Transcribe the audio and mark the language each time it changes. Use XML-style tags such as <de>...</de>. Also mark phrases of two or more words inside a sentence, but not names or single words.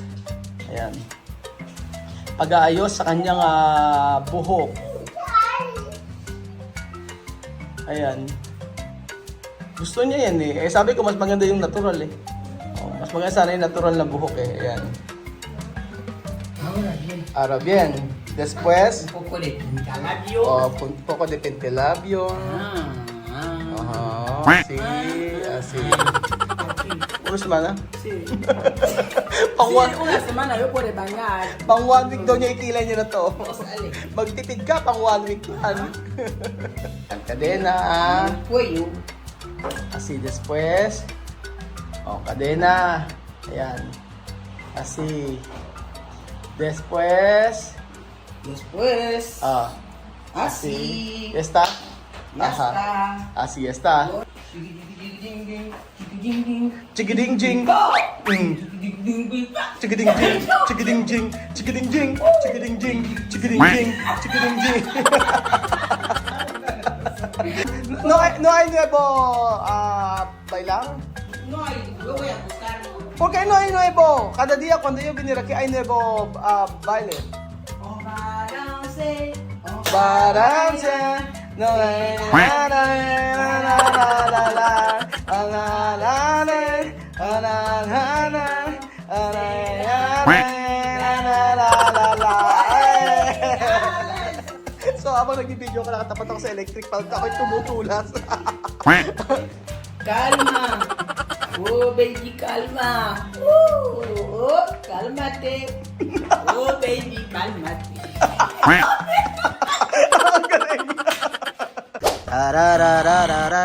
<tl>Ayan. Pag-aayos sa kanyang buhok. Ayan. Gusto niya yan eh. Sabi ko, mas maganda yung natural eh. Mas maganda sana yung natural na buhok eh. Ayan.</tl> <es>Ahora bien. Después, Un poco de pintalabio. un poco de pentelabio. Así. Una semana? Sí.</es> <tl>Pang</tl> <es>Sí, una semana yo puedo bañar.</es> <tl>Pang 1 week daw niya ikilay niya na to.</tl> <es>Sale.</es> <tl>Magtipid ka pang 1 week yan. Ang kadena.</tl> <es>El cuello. Así después. Cadena. Ayan. Así. Después. Después. Así. Así. ¿Ya está? Ya está. Así está. Chigiding-jing. Chigiding-jing. No hay nuevo bailar. No hay, lo voy a buscar. Porque no hay nuevo. Cada día cuando yo viniera aquí hay nuevo baile.</es> <en>On balance. On Balance.</en> <es>No hay la la la la la la la la la la.</es> <tl>So habang nagbibideo ka, nakatapat ako sa electric pag ako'y tumutulas.</tl> <es>Calma.</es> <en>Oh, baby,</en> <es>calma. Oh, cálmate.</es> <en>Oh, baby,</en> <es>cálmate. Tararararara.</es>